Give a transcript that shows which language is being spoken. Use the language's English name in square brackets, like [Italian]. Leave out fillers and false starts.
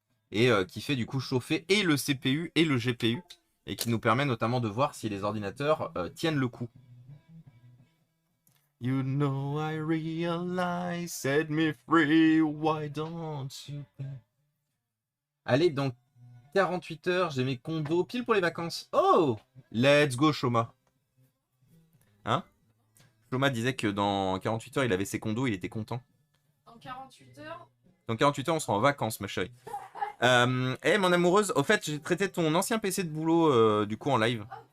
[French] Et qui fait du coup chauffer et le CPU et le GPU. Et qui nous permet notamment de voir si les ordinateurs tiennent le coup. [English] You know I realize, set me free, why don't you? [French] Allez, dans 48 heures, j'ai mes condos pile pour les vacances. Oh! [English] Let's go, Shoma. [French] Hein? Shoma disait que dans 48 heures, il avait ses condos, il était content. En 48 heures. Dans 48 heures, on sera en vacances, ma chérie. Mon amoureuse, au fait, j'ai traité ton ancien PC de boulot, du coup, en live.